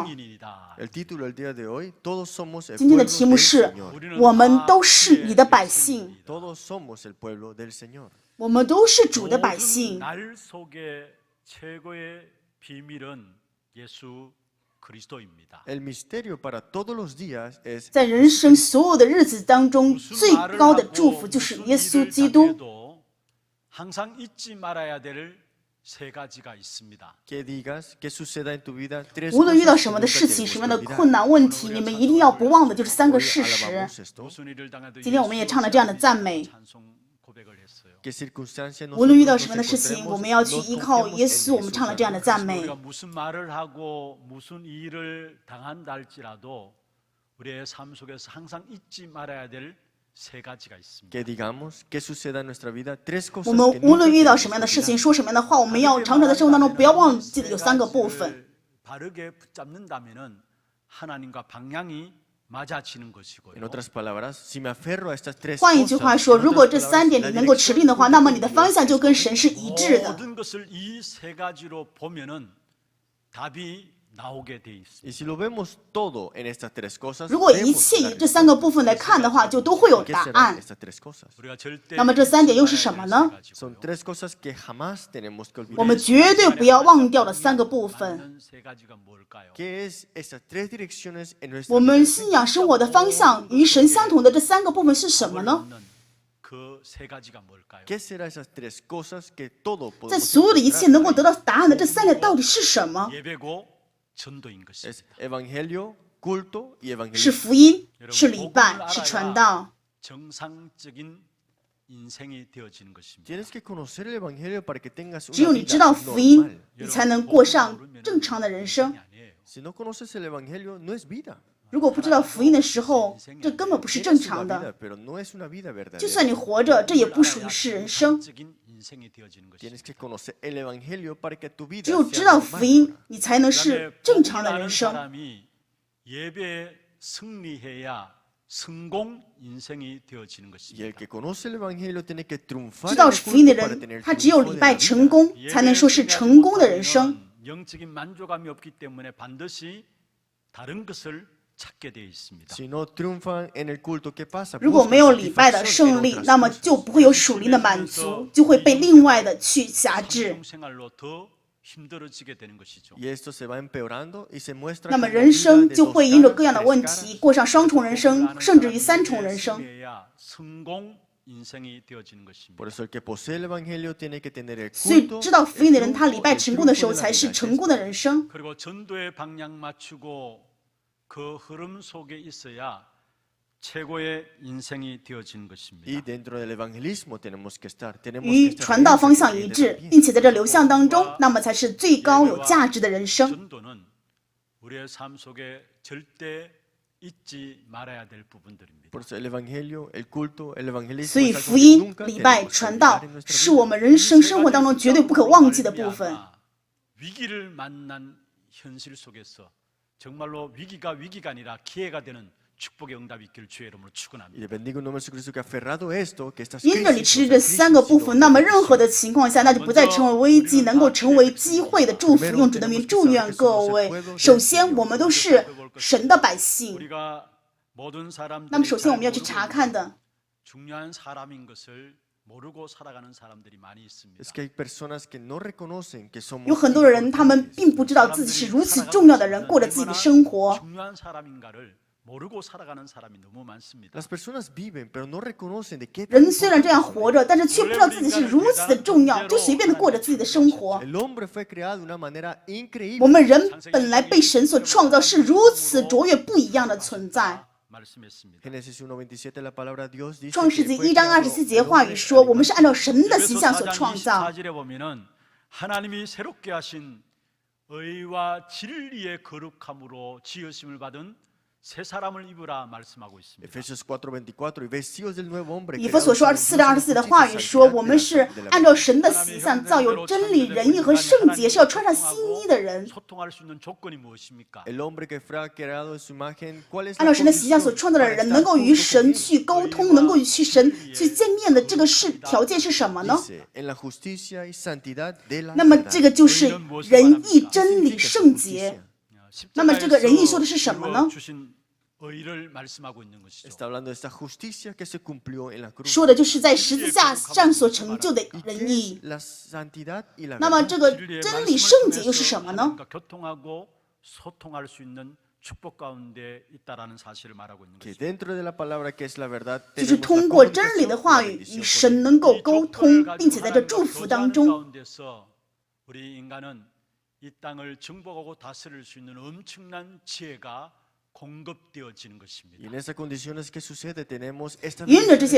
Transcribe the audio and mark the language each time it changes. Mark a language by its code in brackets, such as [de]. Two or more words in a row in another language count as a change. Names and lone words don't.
[ko] 백성인이다. [es] El título del día de hoy, todos somos el [zh] 今天的 [es] pueblo [zh] 题目 [es] del [zh] 是 [es] Señor. [zh] 我们都是你的百姓， [es] Todos somos el pueblo del Señor. [zh] 我们都是主的百姓。 [ko] 날 속의 최고의 비밀은 예수 그리스도입니다. [es] El misterio para todos los días es [zh] 在人生所有的日子当中，最高的祝福就是耶稣基督。 [ko] 항상 잊지 말아야 될 세 가지가 있습니다. [es] que digas que suceda en tu vida tres [zh] 无论遇到 [es] cosas [zh] 什 [es] que [zh] 么的 [es] nunca [zh] 事情，什么样的 [es] tenemos que [zh] 困 [es] olvidar. [zh] 难问题，你们一定要不忘的就是3个 [es] Hoy [zh] 事实。 [es] alabamos esto, [ko] 무슨 일을 당해도 [zh] 今天我们也唱了这样的赞美。 [ko] 찬송 고백을 했어요. [es] que circunstancia [zh] 无论遇到 [es] nosotros [zh] 什么样的 [es] nos [zh] 事情， [es] encontremos, [zh] 我们要去 [es] nos [zh] 依靠 [es] confiemos [zh] 耶 [es] en [zh] 稣。我们唱了这样的 [es] Jesús. [zh] 赞美。 [ko] 우리가 무슨 말을 하고 무슨 일을 당한다 할지라도 우리의 삶 속에서 항상 잊지 말아야 될 세 가지가 있습니다. [es] Que digamos que suceda en nuestra vida tres [zh] 我 [es] cosas [zh] 们 [es] que [zh] 无 [es] nunca [zh] 论遇到 [es] tenemos [zh] 什么样 [es] que [zh] 的事 [es] olvidar. [zh] 情，说什么样的话，我们要常常在生活当中不要忘记的有3个部分。 [ko] 바르게 붙잡는다면은 하나님과 방향이 맞아지는 것이고요. [es] En otras palabras, si me aferro a estas tres [zh] 换一句 [es] cosas, [zh] 话说， [es] en [zh] 如果 [es] otras [zh] 这 [es] palabras, [zh] 3点 [es] la [zh] 你能够持定的话， [es] dirección [zh] 那么你的 [es] con [zh] 方向 [es] Dios [zh] 就跟神是一致的。 [ko] 모든 것을 이 세 가지로 보면은 답이 나오게 돼 있습니다. [es] Y si lo vemos todo en estas tres cosas, [zh] 如果一 [es] vemos [zh] 切 [es] la [zh] 以这3个 [es] respuesta. [zh] 部分来看的话，就都会有 [es] ¿Qué [zh] 答 [es] serán [zh] 案。 [es] estas tres cosas? [ko] 우리가 절대 [zh] 那么这3点又是什么呢？ [es] Son tres cosas que jamás tenemos que [zh] 我们 [es] olvidar. [zh] 绝对不要忘掉的3个部分。 [ko] 세 가지가 뭘까요? [es] ¿Qué es estas tres direcciones en nuestra [zh] 我们 [es] vida? [zh] 信仰生活的方向与神相同的这3个部分是什么呢？ [ko] 그 세 가지가 뭘까요? [es] ¿Qué serán esas tres cosas que todo [zh] 在 [es] podemos [zh] 所有的一切 [es] encontrar? [zh] 能够得到答案的这3点到底是什么？ [ko] 예배고 전도인 [es] Es [ko] 것입니다. [es] evangelio, culto y [zh] 是 [es] evangelismo. [zh] 福音，是礼拜，是传道。 [ko] 정상적인 인생이 되어지는 것입니다. [es] Tienes que conocer el evangelio para que tengas [zh] 只 [es] una [zh] 有你 [es] vida [zh] 知道福音 [es] normal.， [zh] 你才能过上正常的人生。 [ko] 아니에요. [es] Si no conoces el evangelio, no es vida. [zh] 如果不知道福音的时候，这根本不是 [es] Tienes [zh] 正 [es] una [zh] 常的。 [es] vida, pero no es una vida [zh] 就算 [es] verdadera. [zh] 你活着，这也不属于是人生。 [ko] 정상적인 인생이 되어지는 것입니다. [es] Tienes que conocer el evangelio para que tu vida [zh] 只有 [es] sea [zh] 知道福 [es] normal. [zh] 音，你才能 [ko] 그다음에 [zh] 是正常的 [ko] 복음 [zh] 人 [ko] 아는 [zh] 生。 [ko] 사람이 예배에 승리해야 성공 인생이 되어지는 [es] Y el [ko] 것입니다. [es] que conoce el evangelio tiene que triunfar [zh] 知 [es] en [zh] 道 [es] el [zh] 福音的 [es] culto para [zh] 人， [es] tener [zh] 他只有 [es] triunfo [zh] 礼 [es] de [zh] 拜 [es] la [zh] 成 [es] vida. [zh] 功，才能说是成功的人生。 [ko] 영적인 만족감이 없기 때문에 반드시 다른 것을 찾게 되어 있습니다. [es] Si no triunfan en el culto, ¿qué pasa? [zh] 如果 [es] Buscan [zh] 没有礼拜的 [es] satisfacción en [zh] 胜利， [es] otras [zh] 那么 [es] cosas. [zh] 就不会有属灵的满足，就会被另外的去辖制。 [ko] 성공 생활로 더 힘들어지게 되는 것이죠. [es] Y esto se va empeorando y se muestra [zh] 那么 [es] como [zh] 人 [es] vida [zh] 生 [es] de [zh] 就 [es] dos [zh] 会因着 [es] caras, [zh] 各样的 [es] tres [zh] 问 [es] caras. [zh] 题，过上双重人生，甚至于3重人生。 [ko] 승리해야 성공 인생이 되어지는 것입니다. [es] Por eso el que posee el evangelio tiene que tener el [zh] 所以 [es] culto, [zh] 知道福音的人， [es] el [zh] 他礼拜 [es] triunfo, [zh] 成 [es] el [zh] 功的 [es] triunfo [zh] 时候 [es] de la [zh] 才是 [es] vida. [zh] 成功的人生。 [ko] 그리고 전도에 방향 맞추고 그 흐름 속에 있어야 최고의 인생이 되어지는 [es] Y [ko] 것입니다. [es] dentro del evangelismo tenemos que estar. Tenemos [zh] 与 [es] que estar [zh] 传道 [es] en [zh] 方 [es] ese [zh] 向一 [es] corriente [zh] 致， [es] también. [zh] 并且在这流向当中，那么才是最高有价值的人生。 [ko] 전도는 우리의 삶 속에 절대 잊지 말아야 될 부분들입니다. [es] Por eso el evangelio, el culto, el evangelismo [zh] 所以 [es] es algo [zh] 福 [es] que [zh] 音、 [es] nunca [zh] 礼拜、 [es] tenemos que [zh] 传道 [es] olvidar en nuestra [zh] 是 [es] vida. [zh] 我们人生生活当中绝对不可忘记的部分。 [ko] 위기를 만난 현실 속에서 정말로 위기가 아니라 기회가 되는 축복의 응답이 있기를 주의 이름으로 [es] Y [ko] 축원합니다. [es] le bendigo en nombre de Jesucristo que aferrado esto, que estas [zh] 因着你 [es] crisis [zh] 持 [es] no [zh] 这 [es] sean [zh] 3个 [es] crisis, [zh] 部 [es] sino [zh] 分，那么任何 [es] bendiciones. [zh] 的情况下，那就不再成为危机，能够成为机会的祝福。用主的名祝愿各位。首先，我们都是神的百姓， [ko] 우리가 모든 [zh] 那么首 [ko] 사람들이 [zh] 先我们要去查看的， [ko] 중요한 사람인 것을 모르고 살아가는 사람들이 많이 있습니다. [es] Es que hay personas que no reconocen que somos [zh] 有很多人他们 [es] importantes. [zh] 并不知道自己是如此重要的人，过着自己的生活。 [ko] 중요한 사람인가를 모르고 살아가는 사람이 너무 많습니다. [es] Las personas viven, pero no reconocen de qué [zh] 人虽然这样活着，但是却不知道自己是如此的重要，就随便的过着自己的生活。 [es] El hombre fue creado de una manera increíble. [zh] 我们人本来被神所创造，是如此卓越不一样的存在。 [ko] 말씀했습니다. [es] Génesis 1:27 la palabra Dios dice [zh] 创世 [es] que [zh] 纪 [es] fue [zh] 1章 [es] creado [zh] 27 [es] el [zh] 节话语 [es] hombre [zh] 说， [es] a [zh] 我们是按照神的形象所 [ko] 에베소 [zh] 创造。 [ko] 4장 24절에 보면은 하나님이 새롭게 하신 의와 진리의 거룩함으로 지으심을 받은 새 사람을 입으라 말씀하고 있습니다. [es] Efesios 4:24 y vestidos del nuevo hombre. [zh] 以弗所说24章24的话语说，我们是按照神的形象造有真理、仁义和圣洁，是要穿上新衣的人。 [ko] 소통할 수 있는 조건이 무엇입니까? [es] El hombre que fue creado en su imagen, ¿cuál es [zh] 按 [es] la [zh] 照神的形象所 [es] condición [zh] 创造的 [es] para [zh] 人， [es] estar [zh] 能够与 [es] junto [zh] 神 [es] con él? [zh] 去沟通，能够与神去见面的这个条件是什么呢？ [es] Dice, en la justicia y santidad de la [zh] 那么 [es] verdad. [zh] 这个就是仁义、真理、圣洁。 那么这个仁义说的是什么呢？ [ko] 주신 의를 말씀하고 있는 것이죠. [es] Está hablando de esta justicia que se cumplió en la cruz. [zh] 说的就是在十字架上所成就的 [es] ¿Y [zh] 仁 [es] qué [zh] 义 [es] es。la santidad y la [zh] 那么 [es] verdad? [zh] 这个 [ko] 진리의 [zh] 真理、 [ko] 말씀을 [zh] 圣洁又是 [ko] 통해서 [zh] 什么呢？ [ko] 하나님과 교통하고 소통할 수 있는 축복 가운데 있다라는 사실을 말하고 있는 [es] Que [ko] 것이죠. [es] dentro de la palabra que es la verdad, [zh] 就是 [es] tenemos la [zh] 通过真理 [es] comunicación [zh] 的 [es] y [zh] 话 [es] la [zh] 语 [es] bendición [zh] 与 [es] con [zh] 神 [es] él. [zh] 能够 [ko] 이 [zh] 沟 [ko] 조건을 [zh] 通， [ko] 가지고 [zh] 并且在这 [ko] 하나님과 [zh] 祝福 [ko] 교제하는 [zh] 当中， [ko] 가운데서 우리 인간은 이 땅을 정복하고 다스릴 수 있는 엄청난 지혜가 공급되어지는 [es] Y [ko] 것입니다. [es] en esas condiciones que sucede, tenemos esta [zh] 因着这些